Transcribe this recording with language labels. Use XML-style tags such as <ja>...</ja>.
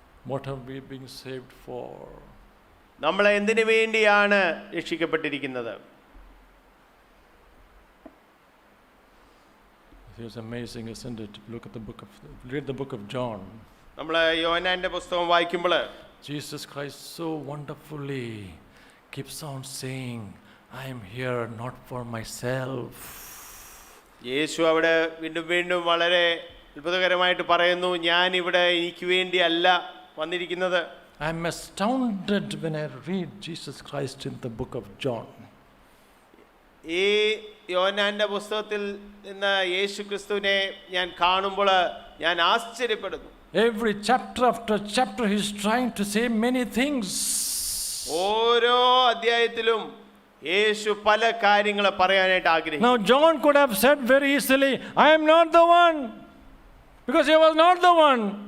<en>what have we been saved for?</en> <ml>നമ്മൾ എന്തിനു വേണ്ടിയാണ് രക്ഷിക്കപ്പെട്ടിരിക്കുന്നത്?</ml> <en>It's amazing, isn't it? Read the book of John.</en> <ml>നമ്മൾ യോഹന്നാന്റെ പുസ്തകം വായിക്കുമ്പോൾ</ml> <en>Jesus Christ so wonderfully keeps on saying, I am here not for myself.</en> <ml>യേശു അവിടെ വീണ്ടും വീണ്ടും വളരെ അത്ഭുതകരമായിട്ട് പറയുന്നു, ഞാൻ ഇവിടെ എനിക്ക് വേണ്ടി അല്ല വന്നിരിക്കുന്നത്.</ml> <en>I am astounded when I read Jesus Christ in the book of John.</en> <ml>ഈ യോഹന്നാന്റെ പുസ്തകത്തിൽ നിന്ന് യേശു ക്രിസ്തുവിനെ ഞാൻ കാണുമ്പോൾ ഞാൻ ആശ്ചര്യപ്പെടുന്നു.</ml> <en>Every chapter after chapter he is trying to say many things.</en> <ml>ഓരോ അധ്യായത്തിലും യേശു പല കാര്യങ്ങൾ പറയാനായിട്ട് ആഗ്രഹിക്കുന്നു.</ml> <en>Now John could have said very easily, I am not the one, because he was not the one.</en>